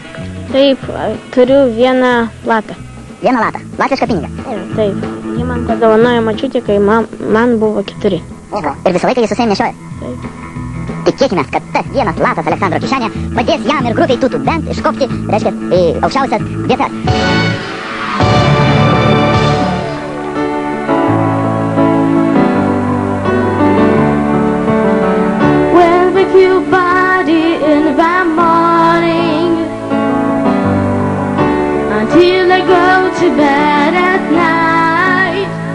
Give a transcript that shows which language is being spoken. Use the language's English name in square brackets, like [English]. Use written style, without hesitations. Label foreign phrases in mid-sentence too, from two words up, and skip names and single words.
[Lithuanian] Taip, turiu vieną latą. Vieną latą. Latvišką pinigą. Taip. Ji man padovanojo močiutė, kai man buvo 4. Ir visą laiką jis su savimi nešioja? Taip. Tikėkime, kad tas vienas latas Aleksandro kišenė padės jam ir grupiai Tutu Band iškopti, reiškia, į aukščiausias vietas. [English] Well, with your body in the morning until I go to bed at night.